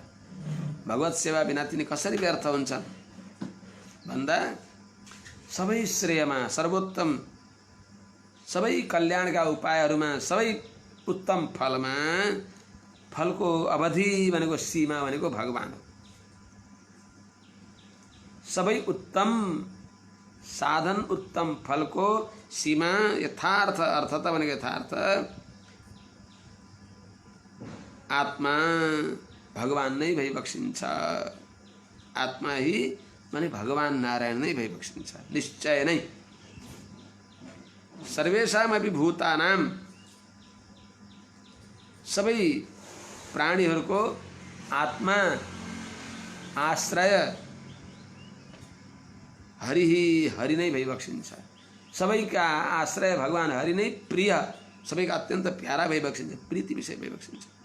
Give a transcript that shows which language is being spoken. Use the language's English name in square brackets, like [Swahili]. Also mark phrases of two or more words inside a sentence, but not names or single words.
[Nepali] भगवत सेवा बिना तिनी कसरी व्यर्थ हुन्छन् भन्दा सबै श्रेयमा, सर्वोत्तम, सबै कल्याणका उपायहरूमा, सबै उत्तम फलमा, फलको अवधि भनेको सीमा भनेको भगवान हो। सबै उत्तम साधन, उत्तम फलको सीमा, यथार्थ अर्थता भनेको यथार्थ आत्मा भगवान नै भइबक्सिन्छ। आत्मा ही माने भगवान नारायण नै भइबक्सिन्छ निश्चय नै। [Sanskrit] सर्वेषामपि भूतानां, [Nepali] सबै प्राणीहरूको आत्मा आश्रय हरि ही हरि नै भइबक्सिन्छ। सबैका आश्रय भगवान हरि नै प्रिय, सबैका अत्यन्त प्यारा भइबक्सिन्छ, प्रीति विषय भइबक्सिन्छ।